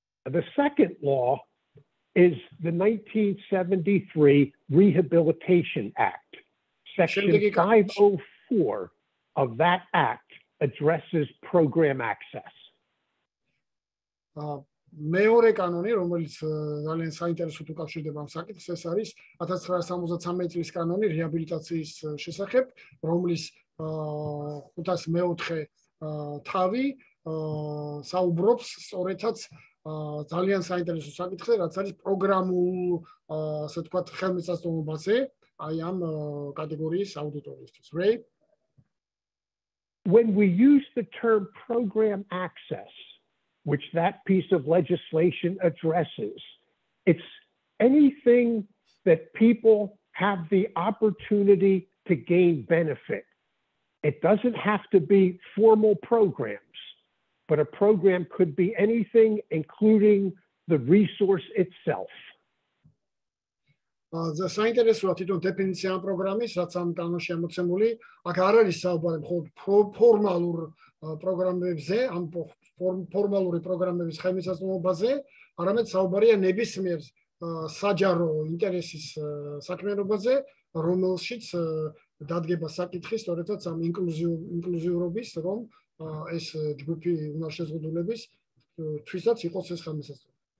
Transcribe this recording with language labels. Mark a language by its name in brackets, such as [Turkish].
[English] The second law is the 1973 Rehabilitation Act. Section 504 of that act addresses program access. [Georgian] მეორე კანონი, რომელიც ძალიან საინტერესოდ უკავშირდება ამ საკითხს, ეს არის 1973 წლის კანონი რეაბილიტაციის შესახებ, რომლის 504 თავი საუბრობს სწორედაც ძალიან საინტერესო საკითხზე, რაც არის პროგრამულ, ასე ვთქვათ, ხელმისაწვდომობაზე, აი ამ კატეგორიის აუდიტორიისთვის. [English] Ray? When we use the term program access, which that piece of legislation addresses, it's anything that people have the opportunity to gain benefit. It doesn't have to be formal programs, but a program could be anything, including the resource itself. [Georgian] საინტერესოა თვითონ დეფინიცია ამ პროგრამის, რაც ამ კანონში ამოცემული, აქ არ არის საუბარი მხოლოდ ფორმალურ პროგრამებზე, ამ ფორმალური პროგრამების ხელმისაწვდომობაზე, არამედ საუბარია ნებისმიერ საჯარო ინტერესის საქმიანობაზე, რომელშიც დადგება საკითხი სწორედაც ამ ინკლუზიურობის, რომ ეს ჯგუფი უნარშეზღუდულების თვისაც იყოს ეს ხელმისაწვდომობა.